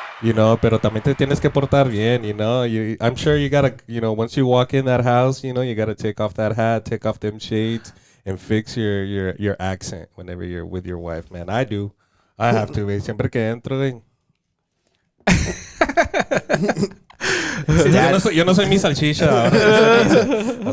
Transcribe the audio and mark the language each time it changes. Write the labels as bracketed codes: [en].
[en] You know, [es] pero también te tienes que portar bien, [en] you know. I'm sure you gotta, you know, once you walk in that house, you know, you gotta take off that hat, take off them shades, and fix your accent whenever you're with your wife, man. I do. I have to, güey. [es] Siempre que entro, güey. Sí, yo no soy mi salchicha ahora.